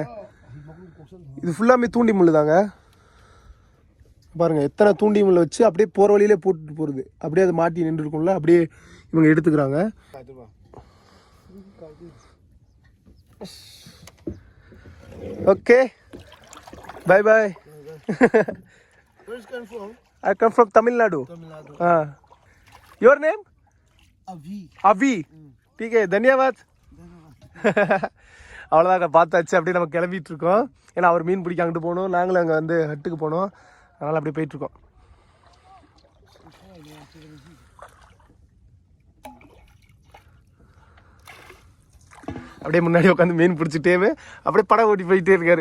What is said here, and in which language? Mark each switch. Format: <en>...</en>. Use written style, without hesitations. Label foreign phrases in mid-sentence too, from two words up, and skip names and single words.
<ta>இது ஃபுல்லாமே தூண்டி முள் தாங்க. பாருங்க எத்தனை தூண்டி முள் வச்சு அப்படியே போகிற வழியிலே போட்டுட்டு போகிறது. அப்படியே அது மாட்டி நின்று இருக்கும்ல, அப்படியே இவங்க எடுத்துக்கிறாங்க. ஓகே,</ta> <en>bye bye. Where is come from? I come from Tamil Nadu. Your name? Avi.</en> <hi>ठीक है, धन्यवाद.</hi> <ta>அவ்வளோதாங்க, பார்த்தாச்சு. அப்படியே நம்ம கிளம்பிட்டு இருக்கோம். ஏன்னா அவர் மீன் பிடிக்க அங்கிட்டு போகணும், நாங்களும் அங்கே வந்து ஹட்டுக்கு போகணும். அதனால் அப்படியே போயிட்டுருக்கோம். அப்படியே முன்னாடி உட்காந்து மீன் பிடிச்சிட்டே அப்படியே படம் ஓட்டி போயிட்டே இருக்காரு.</ta>